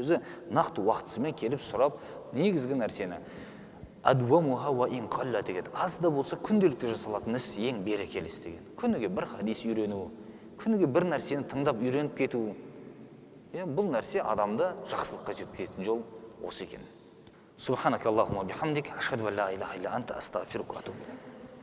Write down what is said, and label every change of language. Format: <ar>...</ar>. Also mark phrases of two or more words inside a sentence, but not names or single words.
<kk>Өзі нақты уақытысымен келіп сұрап, негізгі нәрсені</kk> <ar>أدومه وإن قل</ar> <kk>деген, аз да болса күнделікті жасалатын іс ең берекелісі деген. Күніге бір хадис үйрену, күніге бір нәрсені тыңдап үйреніп кету, бұл нәрсе адамды жақсылыққа жеткізетін жол осы екен.</kk> <ar>سبحانك اللهم بحمدك، أشهد أن لا إله إلا أنت، أستغفرك وأتوب إليك.</ar>